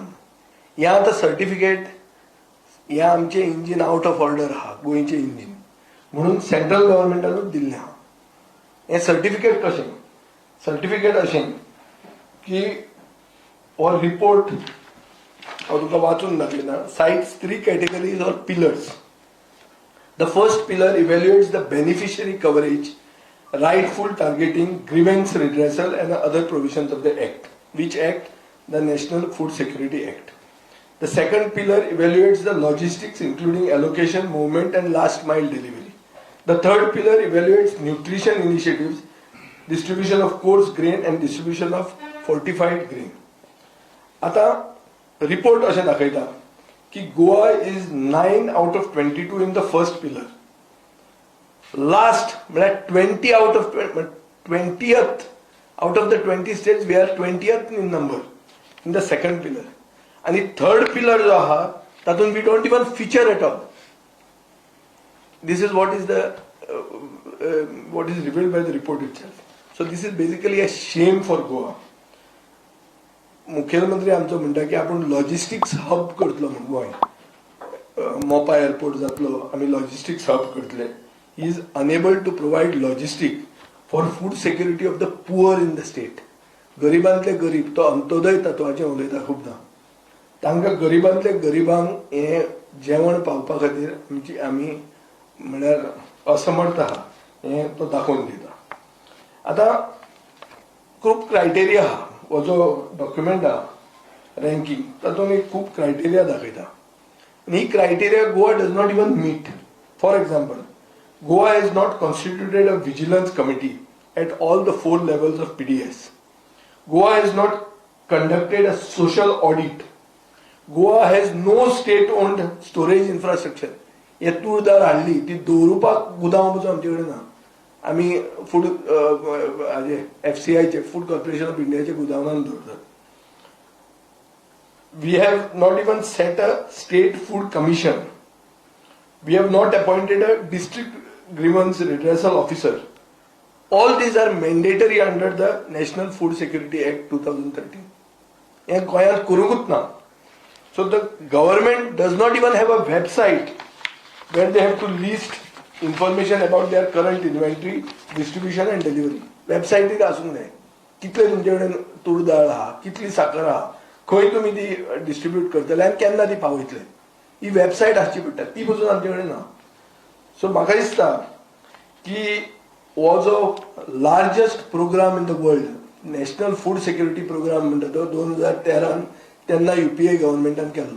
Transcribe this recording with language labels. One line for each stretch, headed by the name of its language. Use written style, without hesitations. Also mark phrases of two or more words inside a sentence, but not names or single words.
Konkani: हें आतां सर्टिफिकेट हें आमचें इंजीन
English: out of order
Konkani: आहा गोंयचें इंजीन म्हणून सेंट्रल गव्हर्मेंटानूच दिल्लें आहा. हें सर्टिफिकेट कशें? सर्टिफिकेट अशें की हो रिपोर्ट हांव तुका वाचून दाखयता.
English: साइट्स 3 categories or pillars. The first pillar evaluates the beneficiary coverage, rightful targeting, grievance redressal and other provisions of the Act. Which Act? The National Food Security Act. The second pillar evaluates the logistics including allocation, movement and last mile delivery. The third pillar evaluates nutrition initiatives, distribution of coarse grain and distribution of fortified grain.
Konkani: आता रिपोर्ट अशें दाखयता की
English: Goa is 9 out of 22 in the first pillar. लास्ट म्हळ्यार 20 out of 20th out of the 20 states we are 20th in number in the second pillar. आणि third pillar
Konkani: जो आहा तातूंत
English: we don't even feature at all. This is what is revealed by the report itself. So this is basically a shame for Goa.
Konkani: मुख्यमंत्री आमचो म्हणटा की आपण
English: logistics hub
Konkani: करतलो म्हणून गोंय. मोपा एअरपोर्ट जातलो आमी
English: logistics hub
Konkani: करतले.
English: he is unable to provide logistic for food security of the poor in the state.
Konkani: गरिबांतले गरीब तो अंत्योदय तत्वाचें उलयता खुबदां. तांकां गरिबांतले गरिबांक हे जेवण पावपा खातीर आमी म्हळ्यार असमर्थ आहा हे तो दाखोवन दिता. आतां खूब क्रायटेरिया आहा. हो जो डॉक्युमेंट आहा रँकींग तातूंत एक खूब क्रायटेरिया दाखयता. आनी ही
English: criteria Goa does not even meet. For example, Goa has not constituted a vigilance committee at all the 4 levels of PDS. Goa has not conducted a social audit. Goa has no state-owned storage infrastructure.
Konkani: हे तूळ दाळ हाडली ती दवरुपाक गुदाम पसून आमचे कडेन ना. आमी फूड हाजे FCIचे फूड कॉर्पोरेशन ऑफ इंडियाचे गुदामान दवरतात.
English: We have not even set a state food commission. We have not appointed a district grievance redressal officer. All these are mandatory under the National Food Security Act 2013.
Konkani: हे गोंयांत करूंकूच ना.
English: So the government does not even have a website where they have to list information about their current inventory, distribution and delivery.
Konkani: वेबसायटीर आसूंक जाय. कितले तुमचे कडेन तूर दाळ आहा, कितली साकर आहा, खंय तुमी ती डिस्ट्रीब्यूट करतले आनी केन्ना ती पावयतले. ही वेबसायट आसची पडटा. ती पसून आमचे कडेन ना. सो म्हाका दिसता की हो जो
English: largest program in the world
Konkani: नॅशनल फूड सिक्युरिटी प्रोग्राम म्हणटा तो 2013 तेन्ना UPA गव्हर्नमेंटान केल्लो.